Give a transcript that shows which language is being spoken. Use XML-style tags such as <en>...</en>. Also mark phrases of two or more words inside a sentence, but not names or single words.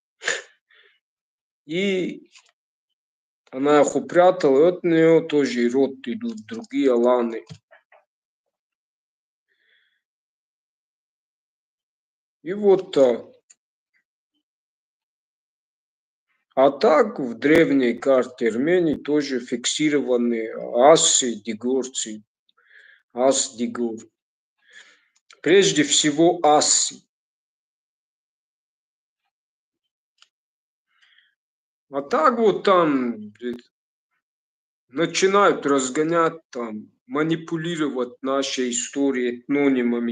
<ru>И она их упрятала, и от нее тоже и род идут другие аланы. И вот так. А так в древней карте Армении тоже фиксированы асы, дигорцы, ас-дигор. Прежде всего асы. А так вот там начинают разгонять, там, манипулировать нашей историей этнонимами.</ru>